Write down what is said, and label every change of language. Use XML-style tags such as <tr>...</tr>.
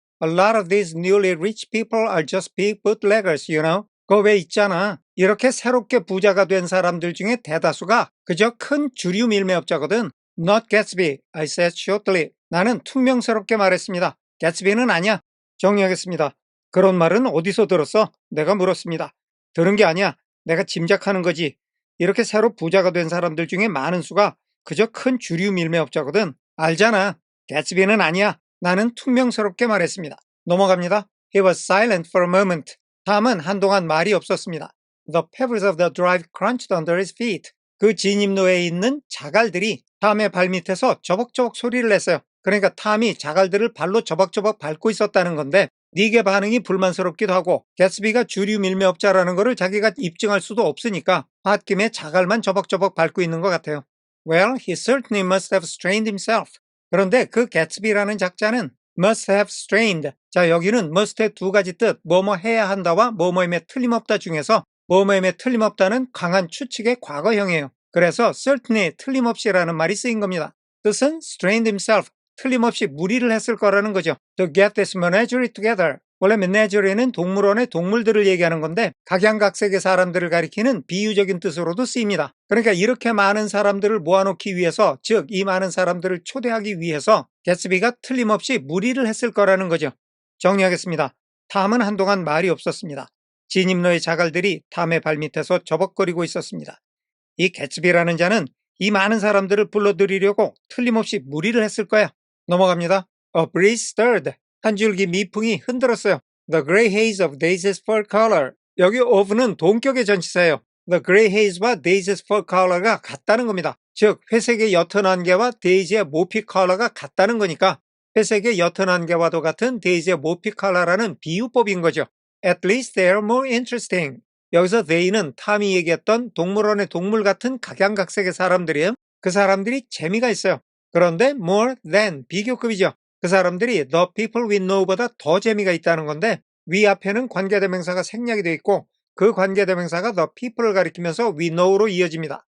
<en>A lot of these newly rich people are just big bootleggers, you know.</en> <ko>그거 왜 있잖아. 이렇게 새롭게 부자가 된 사람들 중에 대다수가 그저 큰 주류 밀매업자거든.</ko> <en>Not Gatsby, I said shortly.</en> <ko>나는 퉁명스럽게 말했습니다.</ko> <en>Gatsby는 아니야.</en> <ko>정리하겠습니다. 그런 말은 어디서 들었어? 내가 물었습니다. 들은 게 아니야. 내가 짐작하는 거지. 이렇게 새로 부자가 된 사람들 중에 많은 수가 그저 큰 주류 밀매업자거든. 알잖아. 개츠비는 아니야. 나는 퉁명스럽게 말했습니다. 넘어갑니다.</ko> <en>He was silent for a moment.</en> <ko>탐은 한동안 말이 없었습니다.</ko> <en>The pebbles of the drive crunched under his feet.</en> <ko>그 진입로에 있는 자갈들이 탐의 발밑에서 저벅저벅 소리를 냈어요. 그러니까 탐이 자갈들을 발로 저벅저벅 밟고 있었다는 건데 닉의 반응이 불만스럽기도 하고 개츠비가 주류 밀매업자라는 거를 자기가 입증할 수도 없으니까 홧김에 자갈만 저벅저벅 밟고 있는 것 같아요.</ko> <en>Well, he certainly must have strained himself.</en> <ko>그런데 그 개츠비라는 작자는</ko> <en>must have strained.</en> <ko>자, 여기는 must의 두 가지 뜻, 뭐뭐 해야 한다와 뭐뭐임에 틀림없다 중에서 뭐뭐임에 틀림없다는 강한 추측의 과거형이에요. 그래서 certainly 틀림없이라는 말이 쓰인 겁니다. 뜻은 strained himself, 틀림없이 무리를 했을 거라는 거죠.</ko> <en>To get this menagerie together.</en> <ko>원래 menagerie는 동물원의 동물들을 얘기하는 건데 각양각색의 사람들을 가리키는 비유적인 뜻으로도 쓰입니다. 그러니까 이렇게 많은 사람들을 모아놓기 위해서, 즉 이 많은 사람들을 초대하기 위해서 개츠비가 틀림없이 무리를 했을 거라는 거죠. 정리하겠습니다. 탐은 한동안 말이 없었습니다. 진입로의 자갈들이 탐의 발밑에서 저벅거리고 있었습니다. 이 개츠비라는 자는 이 많은 사람들을 불러들이려고 틀림없이 무리를 했을 거야. 넘어갑니다.</ko> <en>A breeze stirred.</en> <ko>한 줄기 미풍이 흔들었어요.</ko> <en>The gray haze of Daisy's fur color.</en> <ko>여기 of는 동격의 전치사예요. The gray haze와 Daisy's fur color가 같다는 겁니다. 즉 회색의 옅은 안개와 데이지의 모피 컬러가 같다는 거니까 회색의 옅은 안개와도 같은 데이지의 모피 컬러라는 비유법인 거죠.</ko> <en>At least they're more interesting.</en> <ko>여기서 they는 탐이 얘기했던 동물원의 동물 같은 각양각색의 사람들이에요. 그 사람들이 재미가 있어요. 그런데 more than 비교급이죠. 그 사람들이 the people we know보다 더 재미가 있다는 건데 위 앞에는 관계대명사가 생략이 되어 있고 그 관계대명사가 the people을 가리키면서 we know로 이어집니다.</ko>